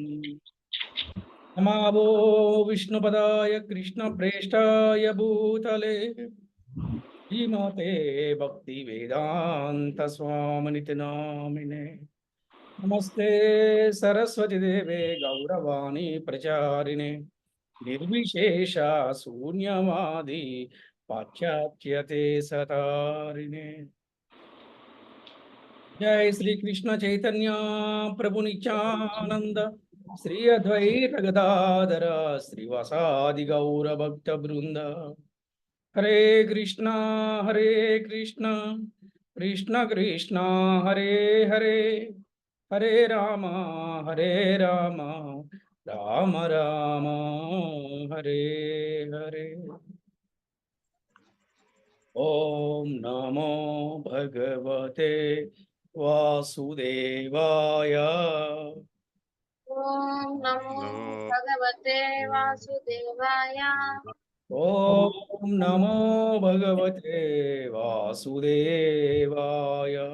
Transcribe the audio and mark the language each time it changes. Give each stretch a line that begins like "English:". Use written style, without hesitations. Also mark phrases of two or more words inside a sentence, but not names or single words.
Sanskrit: నమో విష్ణుపదాయ కృష్ణప్రేష్టాయ భూతలే శ్రీమతే భక్తి వేదాంత స్వామినితి నామినే. నమస్తే సరస్వతి దేవే గౌరవాణి ప్రచారిణే నిర్విశేష శూన్యవాది పాశ్చాత్యతే సతారిణే. जय श्री कृष्ण चैतन्य प्रभु नित्यानंद श्री अद्वैत गदाधर श्रीवासादि गौर भक्त वृंद. हरे कृष्ण कृष्ण कृष्ण हरे हरे हरे राम राम राम हरे हरे. ओम नमो भगवते वासुदेवाय. ओम नमो भगवते वासुदेवाय। ओम नमो भगवते वासुदेवाय.